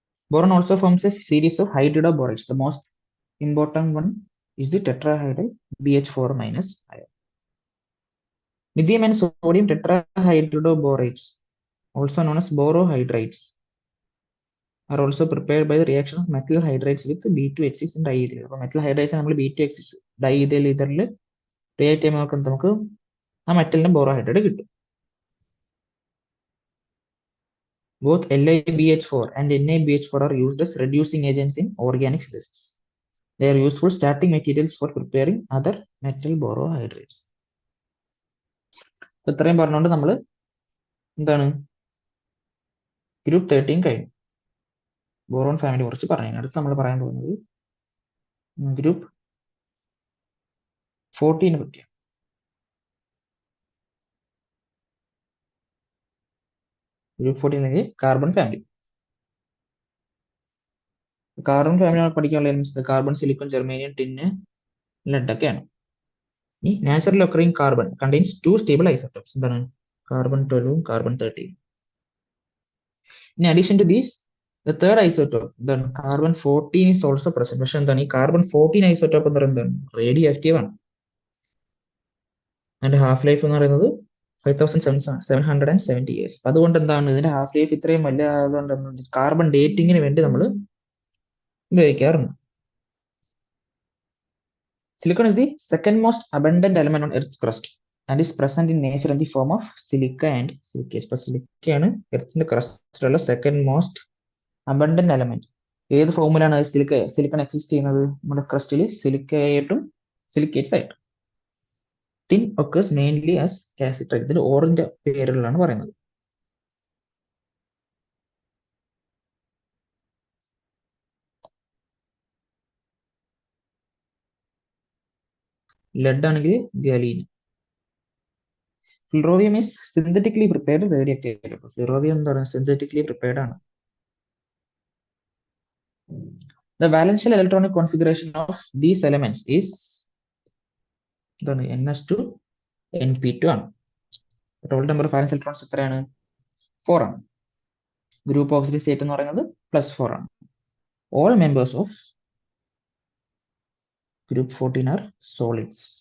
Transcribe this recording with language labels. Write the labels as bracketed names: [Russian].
[English] Boron also forms a series of hydridoborides. The most important one is the tetrahydride BH4 minus ion. Lithium and sodium tetrahydroborides, also known as borohydrides, are also prepared by the reaction of methyl hydrides with B2H6 and diethyl. [Malayalam] അപ്പോൾ metal hydrides നമ്മൾ B2H6 ഡൈഇഥൈൽ ഇഥറിൽ react ചെയ്യുമ്പോൾ നമുക്ക് ആ മെറ്റലിന്റെ borohydride കിട്ടും. [English] Both LiBH4 and NaBH4 are used as reducing agents in organic synthesis. They are useful starting materials for preparing other metal borohydrates. [Malayalam] ഇത്രയും പറഞ്ഞുകൊണ്ട് നമ്മൾ എന്താണ് ഗ്രൂപ്പ് 13 കഴിഞ്ഞു. ബോറോൺ ഫാമിലി കുറിച്ച് പറഞ്ഞു. അടുത്ത് നമ്മൾ പറയാൻ പോകുന്നത് ഗ്രൂപ്പ് 14 പറ്റിയാണ്. Group 14 carbon family. Carbon family പഠിക്കാനുള്ള elements carbon, silicon, germanium, tin, lead ഒക്കെയാണ്. [English] ഈ natural occurring carbon contains 2 stable isotopes. [Malayalam] എന്താണ്, carbon 12 carbon 13. [English] In addition to these, the third isotope, then carbon 14 is also present. [Malayalam] പക്ഷെ എന്താണ്, ഈ carbon 14 isotope എന്ന് പറയുന്നത് radio active ആണ്. അതിന്റെ ഹാഫ് ലൈഫ് എന്ന് പറയുന്നത് 5770 ഇയേഴ്സ്. അതുകൊണ്ട് എന്താണ് ഇതിന്റെ ഹാഫ് ലൈഫ് ഇത്രയും വലിയ ആയതുകൊണ്ട് കാർബൺ ഡേറ്റിങ്ങിന് വേണ്ടി നമ്മൾ ഉപയോഗിക്കാറുണ്ട്. [English] Silicon is the second most abundant element on Earth's crust and is present in nature in the form of silica and silicate. [Malayalam] ഇപ്പൊ സിലിക്കയാണ് എർത്തിന്റെ ക്രസ്റ്റിലുള്ള സെക്കൻഡ് മോസ്റ്റ് അബണ്ടന്റ് എലമെന്റ്. ഏത് ഫോമിലാണ് സിലിക്കൺ എക്സിസ്റ്റ് ചെയ്യുന്നത്? നമ്മുടെ ക്രസ്റ്റിൽ സിലിക്ക ആയിട്ടും സിലിക്കേറ്റ്സ് ആയിട്ടും. [English] Tin occurs mainly as cassiterite. [Malayalam] ഇതിൽ ഓറിന്റെ പേരുകളാണ് പറയുന്നത്. ലെഡ് ആണെങ്കിൽ ഗലീൻ. [English] Flerovium is synthetically prepared radioactive. [Malayalam] ഫ്ലൂറോവിയം എന്ന് പറയുന്നത് സിന്തറ്റിക്കലി പ്രിപ്പയർഡ് ആണ്. [English] The valential electronic configuration of these elements is ns2 np2 ആണ്. [Malayalam] ടോട്ടൽ നമ്പർ ഓഫ് വാലൻസ് ഇലക്ട്രോൺസ് എത്രയാണ്? 4 ആണ്. ഗ്രൂപ്പ് ഓക്സിഡൈസ് സ്റ്റേറ്റ് എന്ന് പറയുന്നത് +4 ആണ്. [English] All members of group 14 are solids.